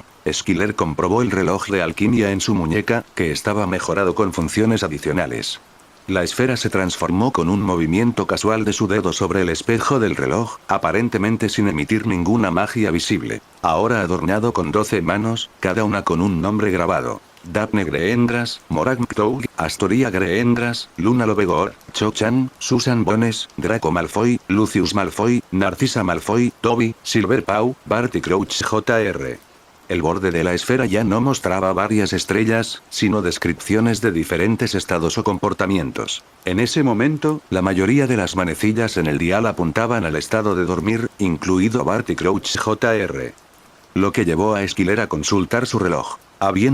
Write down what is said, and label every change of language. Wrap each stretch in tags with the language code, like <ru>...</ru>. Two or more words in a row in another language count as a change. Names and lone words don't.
<es>Skyler comprobó el reloj de alquimia en su muñeca, que estaba mejorado con funciones adicionales. La esfera se transformó con un movimiento casual de su dedo sobre el espejo del reloj, aparentemente sin emitir ninguna magia visible. Ahora adornado con 12 manos, cada una con un nombre grabado. Daphne Greendras, Morag McTough, Astoria Greendras, Luna Lovegor, Cho Chang, Susan Bones, Draco Malfoy, Lucius Malfoy, Narcissa Malfoy, Toby, Silver Pau, Barty Crouch Jr. El borde de la esfera ya no mostraba varias estrellas, sino descripciones de diferentes estados o comportamientos. En ese momento, la mayoría de las manecillas en el dial apuntaban al estado de dormir, incluido Barty Crouch Jr. Lo que llevó a Skyler a consultar su reloj.</es>